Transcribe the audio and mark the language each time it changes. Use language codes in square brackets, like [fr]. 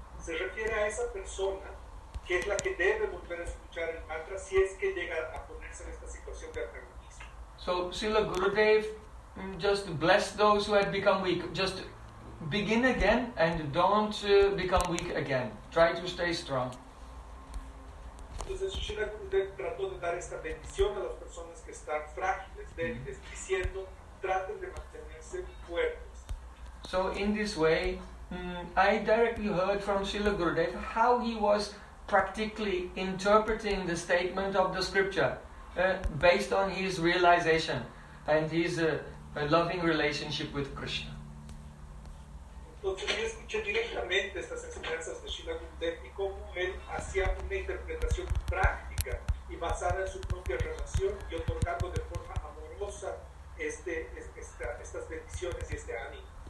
[es] Se refiere a esa persona que es la que debe volver a escuchar el mantra si es que llega a ponerse en esta situación de antagonista. [en] So, Srila Gurudev just bless those who had become weak, just begin again and don't become weak again. Try to stay strong. [es] Entonces, Srila Gurudev trató de dar esta bendición a las personas que están frágiles, diciendo, traten de mantenerse fuertes. [en] So, in this way, I directly heard from Srila Gurudev how he was practically interpreting the statement of the scripture based on his realization and his loving relationship with Krishna. [es] Entonces yo escuché directamente estas enseñanzas de Srila Gurudev y cómo él hacía una interpretación práctica y basada en su propia relación y otorgando de forma amorosa estas bendiciones y este ánimo.